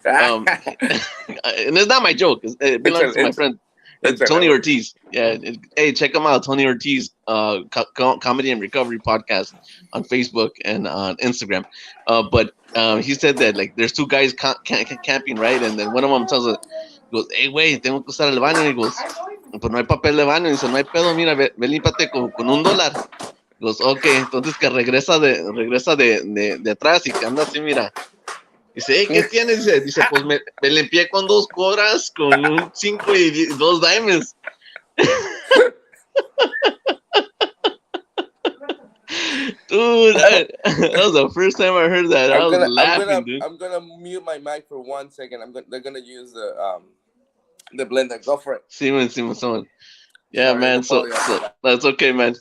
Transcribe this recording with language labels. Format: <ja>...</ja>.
<en>Um, and it's not my joke. It belongs to my friend. it's It's Tony Ortiz. Yeah. Hey, check him out, Tony Ortiz, Comedy and Recovery Podcast on Facebook and on Instagram. But he said that like there's two guys camping, right? And then one of them tells us, goes, hey, güey, tengo que usar el baño.</en> <es>Y he goes, pues no hay papel de baño. Y dice, no hay pedo, mira, ve límpate con $1. Goes, ok, entonces que regresa de atrás y que anda así, mira. Dice, hey, ¿qué tienes? Dice, pues me limpié con 2 cobras, con un 5 y 2 dimes.</es> <en>Dude, that was the first time I heard that. I was laughing, dude. I'm gonna mute my mic for 1 second. They're gonna use the blender. Go for it. Simon. Yeah, Sorry, man. So apologize for that. that's okay, man.</en>